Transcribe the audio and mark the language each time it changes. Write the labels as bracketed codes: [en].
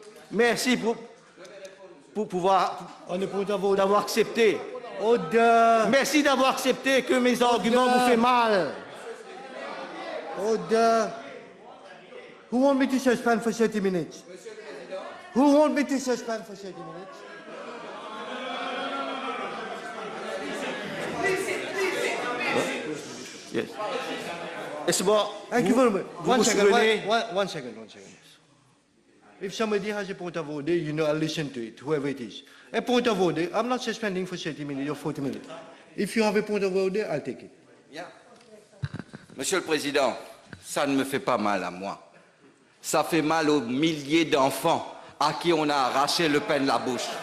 [fr] Merci pour pouvoir d'avoir accepté. Merci d'avoir accepté que mes arguments vous font mal. [en] Order. Who want me to suspend for 30 minutes? Who want me to suspend for 30 minutes? Yes. It's about, Thank you very much. One second. [fr] souvenez- [en] One second. If somebody has a point of order, you know, I'll listen to it, whoever it is. A point of order, I'm not suspending for 30 minutes or 40 minutes. If you have a point of order, I'll take it. [fr] Bien. Monsieur le Président, ça ne me fait pas mal à moi. Ça fait mal aux milliers d'enfants à qui on a arraché le pain de la bouche.